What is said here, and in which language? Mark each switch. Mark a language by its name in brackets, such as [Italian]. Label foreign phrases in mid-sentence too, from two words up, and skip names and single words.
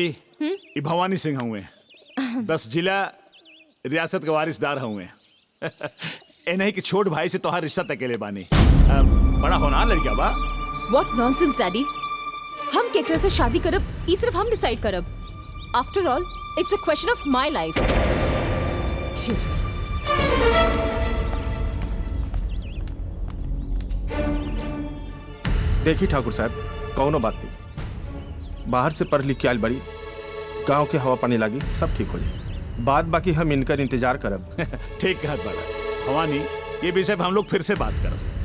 [Bhojpuri] ये भवानी सिंह हुए 10 जिला रियासत के वारिसदार हुए। नहीं कि छोट भाई से तोहार रिश्ता तकेले बानी। बड़ा होनहार लड़का बा। [English] What nonsense, डैडी। हम केकरा से शादी करब ई सिर्फ हम डिसाइड करब। After all, it's a question of my life. Excuse me. [Bhojpuri] देखी ठाकुर साहब, कौनो बात नहीं। बाहर से पढ़ लिख के आयल बड़ी, गांव के हवा पानी लागी, सब ठीक हो जाए। बात बाकी हम इनकर इंतजार करब। ठीक कहत बड़ा भवानी, ये विषय पे हम लोग फिर से बात करब।